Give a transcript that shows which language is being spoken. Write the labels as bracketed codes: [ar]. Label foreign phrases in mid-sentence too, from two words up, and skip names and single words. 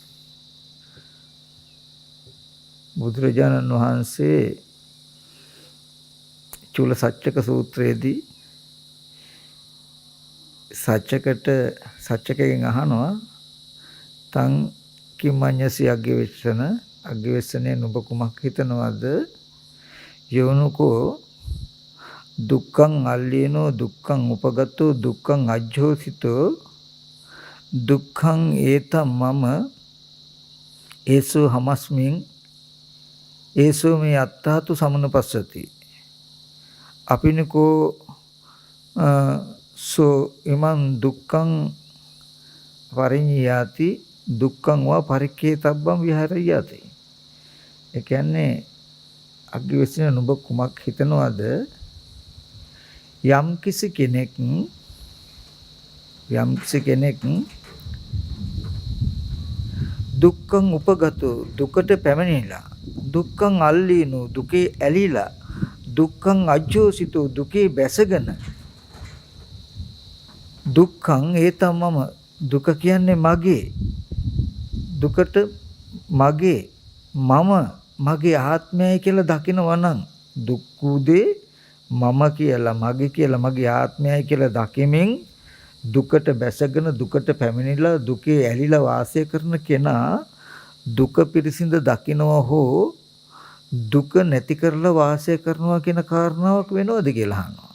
[si] බුදුරජාණන් වහන්සේ චූල සච්චක සූත්‍රයේදී සච්චකයෙන් අහනවා [pi] තං කිමඤ්ඤසි අග්ගවේසනේ [si] නුඹ කුමක් හිතනවද [pi] යෝනුකෝ දුක්ඛං අල්ලීනෝ දුක්ඛං උපගතෝ දුක්ඛං අජ්ජෝසිතෝ දුක්ඛං ඒතම් මම ඒසෝ හමස්මින් ඒසෝ මේ අත්තාතු සමනුපස්සති අපිනකෝ සෝ ඉමං දුක්ඛං පරිඤ්ඤාති දුක්ඛං වා පරික්ඛේතබ්බං විහරයති. [si] ඒ කියන්නේ අග්ගවේසන නුඹ කුමක් හිතනවද යම් කිසි කෙනෙක් [pi] දුක්ඛං උපගතෝ [si] දුකට පැමිණිලා [pi] දුක්ඛං අල්ලීනෝ [si] දුකේ ඇලිලා [pi] දුක්ඛං අජ්ජෝසිතෝ [si] දුකේ බැසගෙන [pi] දුක්ඛං ඒතම් මම [si] දුක කියන්නේ මගේ දුකට මගේ ආත්මයයි කියලා දකිනවා නම් දුක් උදේ මම කියලා මගේ කියලා මගේ ආත්මයයි කියලා දකිමින් දුකට බැසගෙන දුකට පැමිණිලා දුකේ ඇලිලා වාසය කරන කෙනා දුක පිරිසිඳ දකිනවා හෝ දුක නැති කරලා වාසය කරනවා කියන කාරණාවක් වෙනවද කියලා අහනවා.